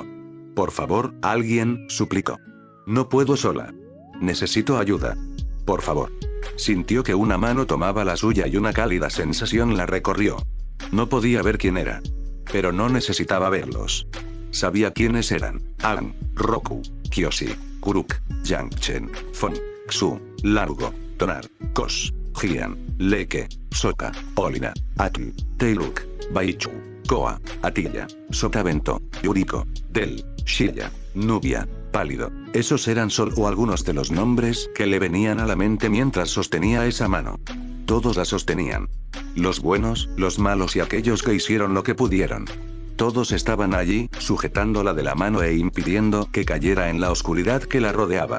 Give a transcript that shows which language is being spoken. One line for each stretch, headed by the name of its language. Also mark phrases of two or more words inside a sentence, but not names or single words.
Spanish: Por favor, alguien, suplicó. No puedo sola. Necesito ayuda. Por favor. Sintió que una mano tomaba la suya y una cálida sensación la recorrió. No podía ver quién era. Pero no necesitaba verlos. Sabía quiénes eran. Aang, Roku, Kyoshi, Kuruk, Yangchen, Fon, Xu, Largo, Tonar, Kos, Jian, Leke, Sokka, Olina, Atl, Taeluk, Baichu, Koa, Atilla, Sotavento, Yuriko, Del, Shilla, Nubia, Pálido. Esos eran solo algunos de los nombres que le venían a la mente mientras sostenía esa mano. Todos la sostenían. Los buenos, los malos y aquellos que hicieron lo que pudieron. Todos estaban allí, sujetándola de la mano e impidiendo que cayera en la oscuridad que la rodeaba.